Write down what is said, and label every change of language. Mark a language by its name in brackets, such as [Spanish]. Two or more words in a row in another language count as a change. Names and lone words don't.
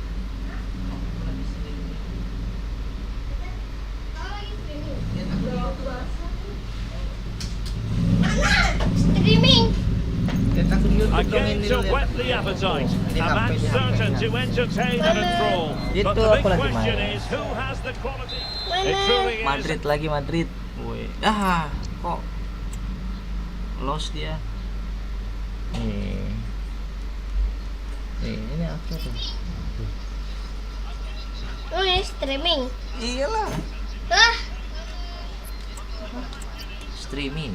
[Indonesian] Aku lagi streaming. Streaming. [English] Again to whet the appetite, a match certain to entertain and enthrall. But the big question is, who has the quality? It truly is. [Indonesian] Madrid lagi Madrid. Woi. Kok lost dia. Nih, ini apa tuh? Oh, ini streaming. Iyalah, Ah, streaming.